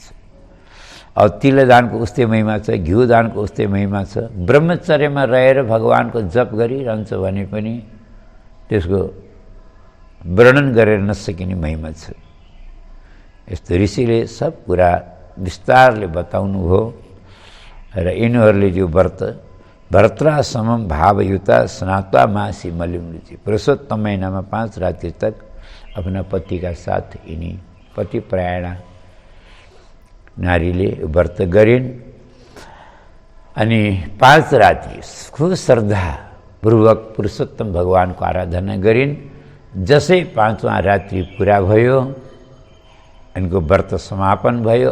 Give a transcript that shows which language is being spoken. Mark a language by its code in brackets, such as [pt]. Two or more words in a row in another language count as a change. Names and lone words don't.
[ne] अब तिल दानको उस्तै महिमा छ, घिउ दानको उस्तै महिमा छ। ब्रह्मचर्यमा रहेर भगवानको जप गरिरहन्छ भने पनि त्यसको वर्णन गरेर नसकिने महिमा छ। यस्तो ऋषिले सब कुरा विस्तारले बताउनु हो र यिनीहरूले जो [sa] भरत्रासमम भावयुता स्नात्वा मासी मलिमृति, [ne] पुरुषोत्तम महीनामा 5 [hi] रात्रि तक अपना पति का साथ [ne] यिनी पतिपरायणा नारीले व्रत गरिन्। अनि 5 रात्रि खूब श्रद्धापूर्वक पुरुषोत्तम भगवानको आराधना गरिन्। जसै 5वां रात्रि पुरा भयो, यिनको व्रत समापन भयो।